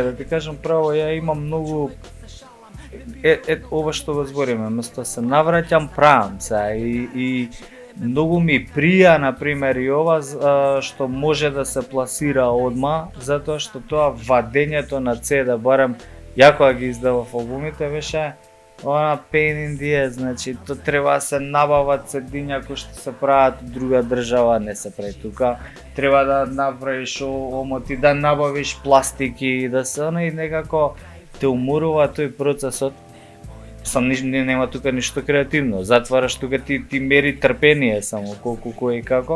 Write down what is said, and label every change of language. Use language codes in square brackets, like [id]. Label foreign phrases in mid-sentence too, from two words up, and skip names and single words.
[mk] Да ти кажам право, ја имам многу ова што го збориме, место се навраќам, правам се и многу ми прија, например, и ова што може да се пласира одма, затоа што тоа вадењето на CD, барем ја кога ги издавав албумите, беше она [en] pain in the ass, [mk] значи то треба да се набават CD-ња кои што се прават од друга држава, не се прави тука. Треба да направиш омоти, да набавиш пластики, да се и некако те уморува тој процесот. Нема тука ништо креативно, затвараш тука ти мери трпение само колку кој и како.